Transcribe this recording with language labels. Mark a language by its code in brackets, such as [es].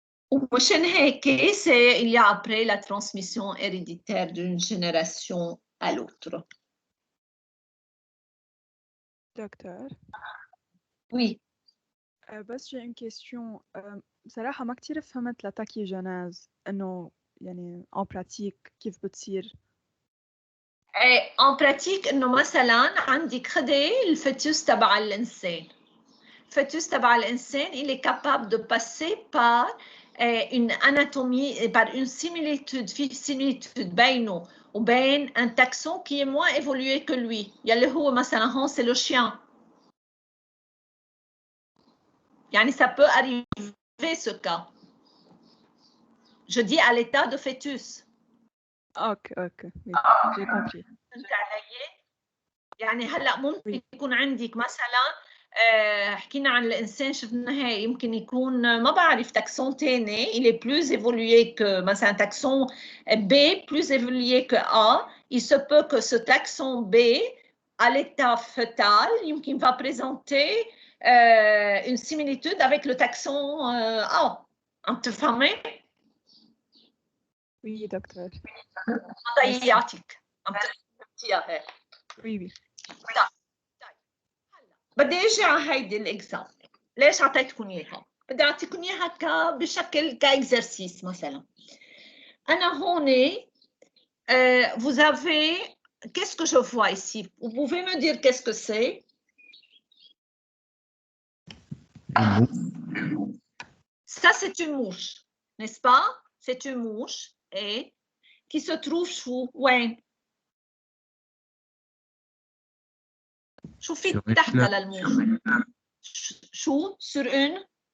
[ar] ومشان هيك [fr] il y a après la transmission héréditaire d'une génération à l'autre. Docteur. Oui. بس j'ai une question. [ar] بصراحة ما كتير فهمت لتاكيجينيز إنه يعني [fr] en pratique [ar] كيف بتصير. [fr] En pratique [ar] إنه مثلاً عندك خدي الفœtus تبع الإنسان. [fr] الفœtus [ar] تبع الإنسان [fr] il est capable de passer par une anatomie, par une similitude [ar] بينه وبين [fr] un taxon qui est moins évolué que lui [ar] يلي هو مثلا هون [fr] c'est le chien. يعني ça peut arriver ce cas. Je dis à l'état de fœtus. Ok, oui, j'ai compris. [ar] فهمت علي؟ يعني هلا ممكن يكون عندك مثلا حكينا عن الانسان شفنا هي يمكن يكون ما بعرف تاكسون ثاني [fr] il est plus évolué que [ar] مثلا [fr] taxon B plus évolué que A. Il se peut que ce taxon B à l'état fœtal [ar] يمكن [fr] va présenter une similitude avec le taxon A. [ar] عم تفهمي؟ [fr] Oui, docteur. [ar] ضيعتك عم تفهميها هيك. [fr] Oui. [ar] بدي اجي على هيدي الاكزامبل. ليش اعطيتكم اياها؟ بدي اعطيكم اياها بشكل كاكزرسيس مثلا. انا هون [fr] vous avez qu'est-ce que je vois ici? Vous pouvez me dire qu'est-ce que c'est? Ça c'est une mouche, n'est-ce pas? C'est une mouche et qui se trouve où? [ar] وين؟ شو في تحتها للموش؟ شو [fr] sur une